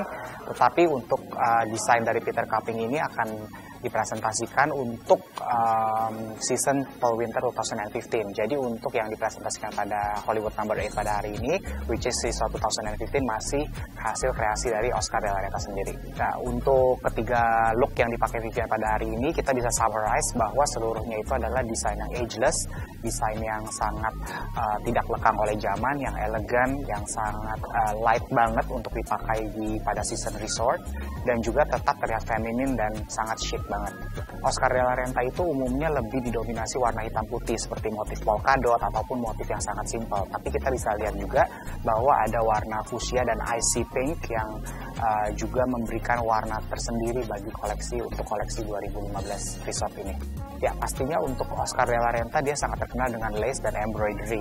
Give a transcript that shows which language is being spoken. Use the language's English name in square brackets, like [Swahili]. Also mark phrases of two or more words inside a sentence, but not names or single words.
[Indonesian] Tetapi untuk desain dari Peter Copping ini akan dipresentasikan untuk [English] season Fall Winter [Indonesian] 2015. Jadi untuk yang dipresentasikan pada Hollywood No. 8 pada hari ini, [English] which is season 2015, [Indonesian] masih hasil kreasi dari Oscar de la Renta sendiri. Nah, untuk ketiga look yang dipakai Vivian pada hari ini, kita bisa summarize bahwa seluruhnya itu adalah desain yang ageless, desain yang sangat tidak lekang oleh zaman, yang elegan, yang sangat light banget untuk dipakai pada [English] season resort, [Indonesian] dan juga tetap terlihat feminin dan sangat chic banget. Oscar de la Renta itu umumnya lebih didominasi warna hitam putih seperti motif polka dot ataupun motif yang sangat simpel. Tapi kita bisa lihat juga bahwa ada warna fuchsia dan [English] icy pink [Indonesian] yang juga memberikan warna tersendiri bagi koleksi 2015 resort ini. Ya pastinya untuk Oscar de la Renta dia sangat terkenal dengan lace dan embroidery.